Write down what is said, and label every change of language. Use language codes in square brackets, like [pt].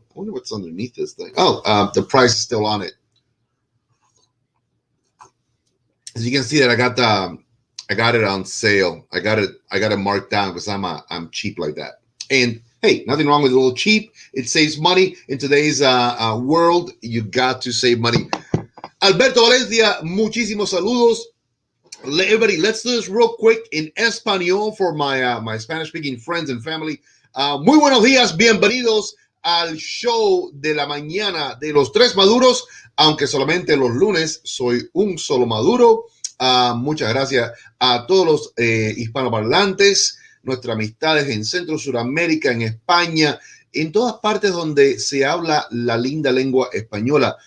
[en] I wonder what's underneath this thing. Oh, the price is still on it. As you can see that I got it on sale. I got it marked down because I'm cheap like that. And hey, nothing wrong with a little cheap. It saves money in today's world. You got to save money. [es] Alberto Valencia, muchísimos saludos. [en] Everybody, let's do this real quick in Espanol for my Spanish-speaking friends and family. [es] Muy buenos días, bienvenidos al show de la mañana de los tres maduros, aunque solamente los lunes soy un solo maduro. Muchas gracias a todos los hispanoparlantes, nuestras amistades en Centro, Suramérica, en España, en todas partes donde se habla la linda lengua española.